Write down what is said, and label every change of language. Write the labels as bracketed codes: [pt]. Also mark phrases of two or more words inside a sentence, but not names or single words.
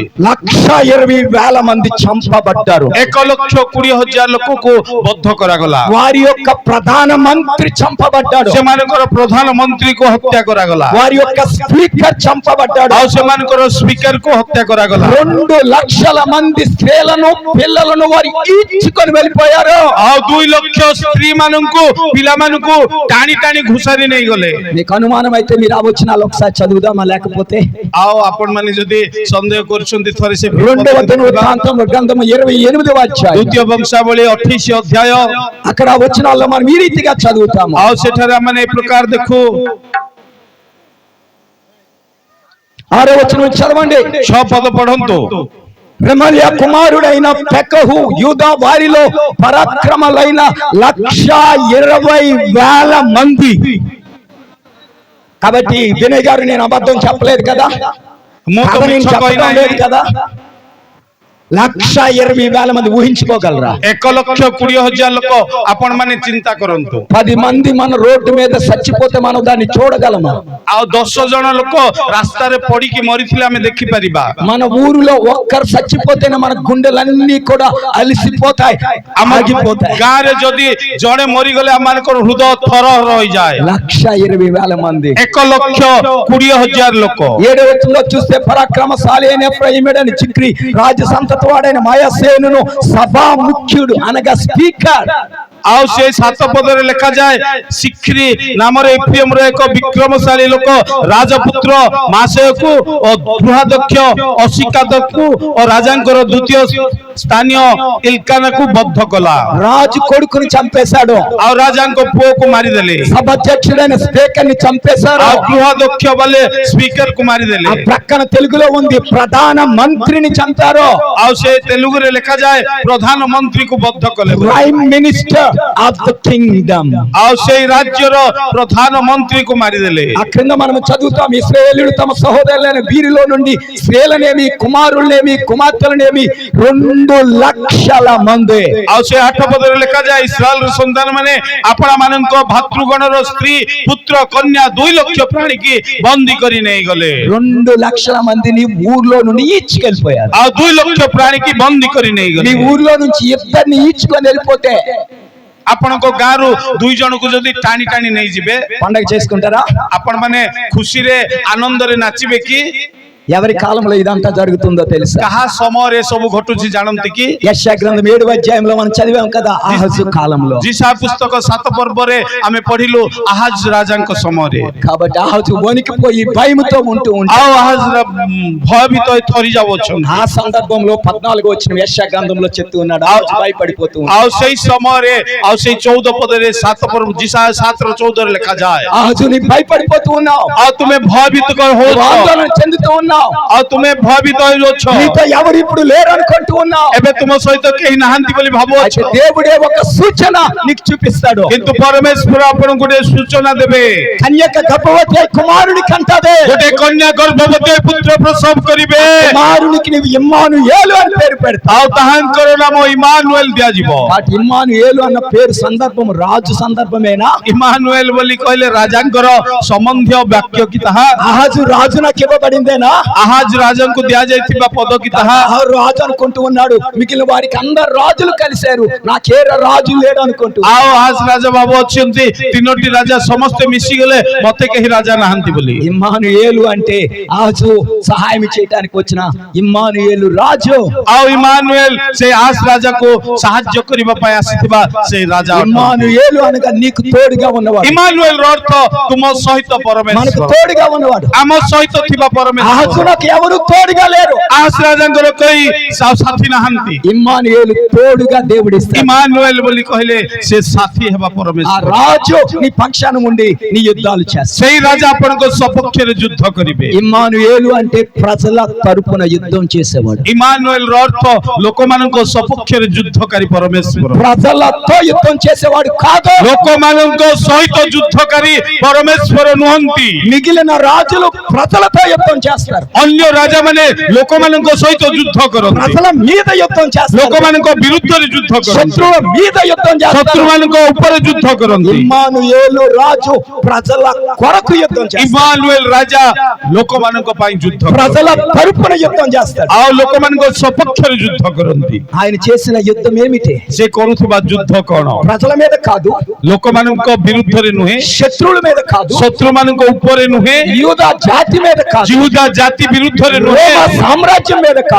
[te] 1,20,000 మంది చంపబడ్డారు. [or] 1,20,000 ଲୋକକୁ ବଦ୍ଧ କରାଗଲା। [te] వారి యొక్క ప్రధాన మంత్రి చంపబడ్డాడు. [or] ସେମାନଙ୍କର ପ୍ରଧାନମନ୍ତ୍ରୀକୁ ହତ୍ୟା କରାଗଲା। [te] వారి యొక్క స్పీకర్ చంపబడ్డాడు. [or] ଆଉ ସେମାନଙ୍କର ସ୍ପିକରକୁ ହତ୍ୟା କରାଗଲା। [te] 2,00,000 మంది స్త్రీలను పిల్లలను వారు ఈడ్చుకొని వెళ్ళిపోయారు. [or] ଆଉ 2 ଲକ୍ଷ ସ୍ତ୍ରୀ ମାନଙ୍କୁ ପିଲାମାନଙ୍କୁ ଟାଣି ଟାଣି ଘୁଷାରି ନେଇଗଲେ। [te] మీకు అనుమానం అయితే మీరు ఆ వచనాలు ఒకసారి చదువుదామా? లేకపోతే [or] ଆଉ ଆପଣ ମାନେ ଯଦି ସନ୍ଦେହ କରୁଛନ୍ତି ଥରେ ସେ [te] రెండవ దినవృత్తాంతం గ్రంథము 28వ అధ్యాయం. [or] ଦ୍ୱିତୀୟ ବଂଶାବଳୀ 28 ଅଧ୍ୟାୟ। [te] అక్కడ ఆ వచనాల్లో మనం ఈ రీతిగా చదువుతాము. [or] ଆଉ ସେଠାରେ ଆମେ ଏ ପ୍ରକାର ଦେଖୁ। [te] 6వ వచనం చదవండి. [or] 6 ପଦ ପଢନ୍ତୁ। [te] రెమల్యా కుమారుడైన పెకహు యూదా వారిలో పరాక్రమలైన 1,20,000 మంది. కాబట్టి వినయ్ గారు నేను అబద్ధం చెప్పలేదు కదా, [or] ମୁଁ ତ [te] నేను [or] ମିଛ [te] చెప్పడం [or] କହିନାହିଁ। [te] లేదు కదా. 1,20,000 మంది ఊహించుకోగలరా? [or] 1,20,000 ଲୋକ ଆପଣ ମାନେ ଚିନ୍ତା କରନ୍ତୁ। [te] 10 మంది మన రోడ్డు మీద చచ్చిపోతే మనం దాన్ని చూడగలమా? [or] ଆଉ 10 ଜଣ ଲୋକ ରାସ୍ତାରେ ପଡିକି ମରିଥିଲେ ଆମେ ଦେଖିପାରିବା। [te] మన ఊరిలో ఒక్కరు చచ్చిపోతేనే మన గుండెలన్నీ కూడా అలిసిపోతాయి, [or] ଆମ [te] ఆగిపోతాయి. [or] ଗାଁରେ ଯଦି ଜଣେ ମରିଗଲେ ଆମମାନଙ୍କର ହୃଦୟ ଥରହର ହୋଇଯାଏ। [te] 1,20,000 మంది. [or] 1,20,000 ଲୋକ। [te] 7వ వచనంలో చూస్తే పరాక్రమశాలి అయిన ఎఫ్రాయిముడైన చిక్రీ రాజు సంతతి వాడైన మాయాసేనును సభా ముఖ్యుడు అనగా స్పీకర్. [or] ଆଉ ସେ 7 ପଦରେ ଲେଖାଯାଏ, ଶିକ୍ରି ନାମରେ ଏଫ୍ରାଇମର ଏକ ବିକ୍ରମଶାଳୀ ଲୋକ ରାଜପୁତ୍ର ମାସେୟକୁ ଓ ଗୃହାଧ୍ୟକ୍ଷ ଅସିକାଦକୁ ଓ ରାଜାଙ୍କର ଦ୍ୱିତୀୟ ସ୍ଥାନୀୟ ଇଲକାନାକୁ ବଦ୍ଧ କଲା। [te] రాజు కొడుకుని చంపేశాడు. [or] ଆଉ ରାଜାଙ୍କ ପୁଅକୁ ମାରିଦେଲେ। [te] సభాధ్యక్షుడైన స్పీకర్ ని చంపేశారు. [or] ଆଉ ଗୃହାଧ୍ୟକ୍ଷ ବଲେ ସ୍ପିକରକୁ [te] ఆ [or] ମାରିଦେଲେ। [te] ప్రక్కన తెలుగులో ఉంది ప్రధాన మంత్రిని చంపారు. [or] ଆଉ ସେ ତେଲୁଗୁରେ ଲେଖାଯାଏ ପ୍ରଧାନମନ୍ତ୍ରୀକୁ ବଦ୍ଧ କଲେ। [en] Prime Minister of the Kingdom. [or] ଆଉ ସେଇ ରାଜ୍ୟର ପ୍ରଧାନମନ୍ତ୍ରୀକୁ ମାରିଦେଲେ। [te] ఆ క్రింద మనం చదువుతాం, ఇశ్రాయేలీయులు తమ సహోదరులైన వీరిలో నుండి స్త్రీలనేమి కుమారులనేమి కుమార్తెలనేమి 2,00,000 మంది. [or] ଆଉ ସେ 8 ପଦରେ ଲେଖାଯାଏ, ଇସ୍ରାଏଲର ସନ୍ତାନ ମାନେ ଆପଣା ମାନଙ୍କ ଭାତୃଗଣର ସ୍ତ୍ରୀ ପୁତ୍ର କନ୍ୟା 2 ଲକ୍ଷ ପ୍ରାଣୀକି ବନ୍ଦୀ କରି ନେଇଗଲେ। [te] 2,00,000 మందిని ఊర్లో నుండి ఈడ్చుకెళ్ళిపోయారు. [or] ଆଉ 2 ଲକ୍ଷ ପ୍ରାଣୀକି ବନ୍ଦୀ କରି [te] మీ [or] ନେଇଗଲେ। [te] ఊర్లో నుంచి ఇద్దరిని ఈడ్చుకొని వెళ్ళిపోతే [or] ଆପଣଙ୍କ ଗାଁରୁ 2 ଜଣକୁ ଯଦି ଟାଣି ଟାଣି ନେଇଯିବେ, [te] పండగ చేసుకుంటారా? [or] ଆପଣ ମାନେ ଖୁସିରେ ଆନନ୍ଦରେ ନାଚିବେ କି? [te] ఎవరి కాలంలో ఇదంతా జరుగుతుందో తెలుసా? [or] କାହା ସମୟରେ ସବୁ ଘଟୁଛି ଜାଣନ୍ତି କି? [te] యెషయా గ్రంథం 7వ అధ్యాయంలో మనం చదివాం కదా, ఆహాజు కాలంలో. [or] ଯିଶା ପୁସ୍ତକ 7 ପର୍ବରେ ଆମେ ପଢିଲୁ ଆହାଜ ରାଜାଙ୍କ ସମୟରେ. [te] కాబట్టి ఆహాజు వణికిపోయి భయముతో ఉంటూ ఉంటాడు. [or] ଆଉ ଆହାଜ ଭୟଭୀତ ହୋଇ ଥରି ଯାଉଅଛନ୍ତି. [te] ఆ సందర్భంలో 14వ వచనం యెషయా గ్రంథంలో చెప్తూ ఉన్నాడు, ఆహాజు భయపడిపోతూ ఉన్నాడు. [or] ଆଉ ସେଇ ସମୟରେ ଆଉ ସେଇ 14 ପଦରେ 7 ପର୍ବ ଯିଶା 7:14 ଲେଖାଯାଏ, [te] ఆహాజు నీ భయపడిపోతూ ఉన్నావు, [or] ଆଉ ତୁମେ ଭୟଭୀତ [te] నువ్వు [or] ହଉଛ, [te] ఆందోళన చెందుతూ ఉన్నావు, [or] ଆଉ ତୁମେ ଭୟଭୀତ ହେଉଛ, [te] నీతో ఎవరు ఇప్పుడు లేరు అనుకుంటూ ఉన్నావు. [or] ଏବେ ତୁମ ସହିତ କେହି ନାହାନ୍ତି ବୋଲି ଭାବୁଅଛ. [te] అయితే దేవుడే ఒక సూచన నీకు చూపిస్తాడు. [or] କିନ୍ତୁ ପରମେଶ୍ୱର ଆପଣଙ୍କୁ ଗୋଟେ ସୂଚନା ଦେବେ. [te] కన్యక గర్భవతి అయి కుమారుని కంటదే. [or] ଗୋଟେ କନ୍ୟା ଗର୍ଭବତୀ ହୋଇ పుత్ర ପ୍ରସବ କରିବେ, [te] కుమారునికి నీవు ఇమ్మానుయేలు అని పేరు పెడతావు. [or] ଆଉ ତାହାଙ୍କର ନାମ ଇମାନୁଏଲ ଦିଆଯିବ. [te] వాటి ఇమ్మానుయేలు అన్న పేరు సందర్భం రాజు సందర్భమేనా? [or] ଇମାନୁଏଲ ବୋଲି କହିଲେ రాజాଙ୍କର ସମ୍ବନ୍ଧୀୟ ବାକ୍ୟ କି ତାହା? [te] ఆహాజు రాజు నాకు ఇవ్వబడిందేనా? [or] ଆହାଜ ରାଜାଙ୍କୁ ଦିଆଯାଇଥିବା ପଦ କି ତାହା? [te] ఆహాజు రాజు అనుకుంటూ ఉన్నాడు, మిగిలిన వారికి అందరు రాజులు కలిశారు, నాకే రాజు లేడు అనుకుంటూ. [or] ଆଉ ଆହାଜ ରାଜା ଭାବୁ ଅଛନ୍ତି ତିନୋଟି ରାଜା ସମସ୍ତେ ମିଶିଗଲେ ମତେ କେହି ରାଜା ନାହାନ୍ତି ବୋଲି. [te] ఇమ్మానుయేలు అంటే ఆహాజు సహాయం చేయడానికి వచ్చిన ఇమ్మానుయేలు రాజు. [or] ଆଉ ଇମାନୁଏଲ ସେ ଆହାଜ ରାଜାକୁ ସାହାଯ୍ୟ କରିବା ପାଇଁ ଆସିଥିବା ସେ ରାଜା. [te] ఇమ్మానుయేలు అనగా నీకు తోడుగా ఉన్నవాడు, [or] ଇମାନୁଏଲ ର ଅର୍ଥ ତୁମ ସହିତ [te] మనకు [or] ପରମେଶ୍ୱର, [te] తోడుగా ఉన్నవాడు. [or] ଆମ ସହିତ ଥିବା [te] ఆహాజు [or] ପରମେଶ୍ୱର. [te] నాకు ఎవరు తోడుగా లేరు, [or] ଆହାଜ ରାଜାଙ୍କର କେହି ସାଥୀ ନାହାନ୍ତି. [te] ఇమ్మానుయేలు తోడుగా దేవుడిస్తాడు. [or] ଇମାନୁଏଲ ବୋଲି କହିଲେ ସେ ସାଥୀ ହେବା [te] ఆ [or] ପରମେଶ୍ୱର. [te] రాజు నీ పక్షాన ఉండి నీ యుద్ధాలు చేస్తాడు. [or] ସେଇ ରାଜା ଆପଣଙ୍କ ସପକ୍ଷରେ ଯୁଦ୍ଧ କରିବେ. [te] ఇమ్మానుయేలు అంటే ప్రజల తరపున యుద్ధం చేసేవాడు. [or] ଇମାନୁଏଲ ର ଅର୍ଥ ଲୋକମାନଙ୍କ ସପକ୍ଷରେ ଯୁଦ୍ଧକାରୀ ପରମେଶ୍ୱର. [te] ప్రజలతో యుద్ధం చేసేవాడు కాదు, [or] ଲୋକମାନଙ୍କ ସହିତ ଯୁଦ୍ଧକାରୀ ପରମେଶ୍ୱର ନୁହନ୍ତି. [te] మిగిలిన రాజులు ప్రజలతో యుద్ధం చేస్తారు, [or] ଅନ୍ୟ ରାଜା ମାନେ ଲୋକମାନଙ୍କ ସହିତ ଯୁଦ୍ଧ କରନ୍ତି, [te] ప్రజల మీద యుద్ధం చేస్తారు, [or] ଲୋକମାନଙ୍କ ବିରୁଦ୍ଧରେ ଯୁଦ୍ଧ କରନ୍ତି, [te] శత్రువుల మీద యుద్ధం చేస్తారు. [or] ଶତ୍ରୁମାନଙ୍କ ଉପରେ ଯୁଦ୍ଧ କରନ୍ତି. [te] ఇమ్మానుయేలు రాజు ప్రజల కొరకు యుద్ధం చేస్తాడు, [or] ଇମାନୁଏଲ ରାଜା ଲୋକମାନଙ୍କ ପାଇଁ ଯୁଦ୍ଧ କରନ୍ତି, [te] ప్రజల తరపున యుద్ధం చేస్తాడు. [or] ଆଉ ଲୋକମାନଙ୍କ ସପକ୍ଷରେ ଯୁଦ୍ଧ କରନ୍ତି. [te] ఆయన చేసిన యుద్ధం ఏమిటి? [or] ସେ କରୁଥିବା ଯୁଦ୍ଧ କଣ? [te] ప్రజల మీద కాదు, [or] ଲୋକମାନଙ୍କ ବିରୁଦ୍ଧରେ ନୁହେଁ, [te] శత్రువుల మీద కాదు, [or] ଶତ୍ରୁମାନଙ୍କ ଉପରେ ନୁହେଁ, [te] యూదా జాతి మీద కాదు, [or] ଜିହୁଦା ଜାତି ବିରୁଦ୍ଧରେ ନୁହେଁ, [te] రోమా సామ్రాజ్యం మీద కాదు,